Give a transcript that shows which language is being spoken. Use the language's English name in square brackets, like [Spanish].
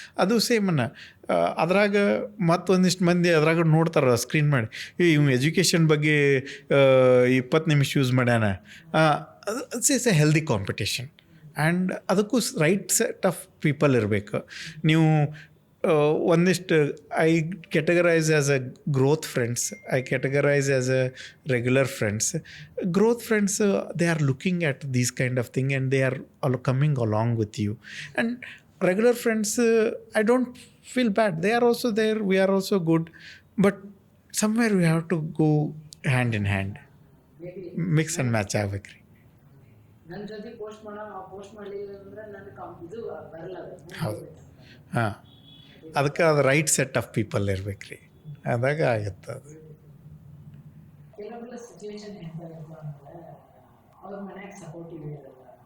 [Kannada] ಅದು ಸೇಮನ್ನ ಅದ್ರಾಗ ಮತ್ತೊಂದಿಷ್ಟು ಮಂದಿ ಅದ್ರಾಗ ನೋಡ್ತಾರೆ ಸ್ಕ್ರೀನ್ ಮಾಡಿ, ಇವ್ ಎಜುಕೇಷನ್ ಬಗ್ಗೆ 20 ನಿಮಿಷ ಯೂಸ್ ಮಾಡ್ಯಾನ. [English] It's a healthy competition. And ಅದಕ್ಕೂ right set of people ಇರಬೇಕು. [Kannada] ನೀವು ಒಂದಿಷ್ಟು [English] I categorize as a growth friends, I categorize as a regular friends. Growth friends, they are looking at these kind of thing and they are all coming along with you. And regular friends, I don't feel bad, they are also there, we are also good, but somewhere we have to go hand in hand, mix and match [Kannada] ಆಗ್ಬೇಕ್ರಿ. ನನ್ನ ಜೊತೆ post ಮಾಡಲಿಲ್ಲ ಅಂದ್ರೆ ನನ್ನ ಇದು ಬರಲ್ಲ. ಹೌದು, ಹಾಂ, ಅದಕ್ಕೆ ಅದು ರೈಟ್ ಸೆಟ್ ಆಫ್ ಪೀಪಲ್ ಇರ್ಬೇಕ್ರಿ, ಅದಾಗ ಆಗುತ್ತೆ ಅದು. ಕೆಲವೊಬ್ಬರ ಸಿಚುವೇಶನ್ ಹೆಂಗಾಗಿತ್ತು ಅಂದ್ರೆ ಅವ್ರ ಮನ್ಯಾಗ ಸಪೋರ್ಟಿವ್ ಇರಲ್ಲ.